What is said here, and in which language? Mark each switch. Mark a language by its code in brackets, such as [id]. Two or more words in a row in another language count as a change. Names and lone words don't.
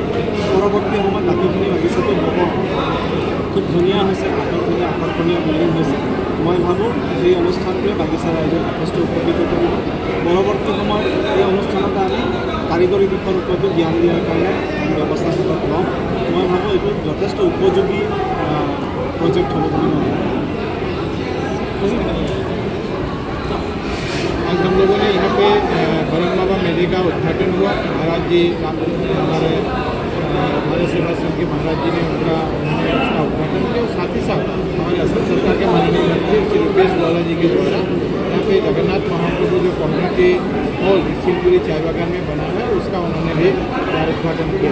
[as] পৰৱৰ্তী সময়ত বাকীখিনি বাগিচাটো হ'ব খুব ধুনীয়া হৈছে, আকৰ্ষণীয় বিল্ডিং হৈছে। মই ভাবোঁ এই অনুষ্ঠানটোৱে বাগিচা ৰাইজক যথেষ্ট উপকৃত কৰিব। পৰৱৰ্তী সময়ত এই অনুষ্ঠানত আমি কাৰিকৰী দিশৰ ওপৰতো জ্ঞান দিয়াৰ কাৰণে ব্যৱস্থা হাতত ল'ম। [hi] मैं भावो ये যথেষ্ট उपयोगी प्रोजेक्ट हम आज हम लोगों ने यहाँ पे बरम बाबा मेले का उद्घाटन हुआ। महाराज जी हमारे भारत सेवा संघ के महाराज जी ने उन्होंने उसका उद्घाटन किया और साथ ही साथ हमारे असम सरकार के माननीय मंत्री श्री रुपेश वाला जी के द्वारा यहाँ पे जगन्नाथ महाप्रभु जो कम्युनिटी हॉल शिवपुरी चाय बागान में बना है उसका उन्होंने भी उद्घाटन किया।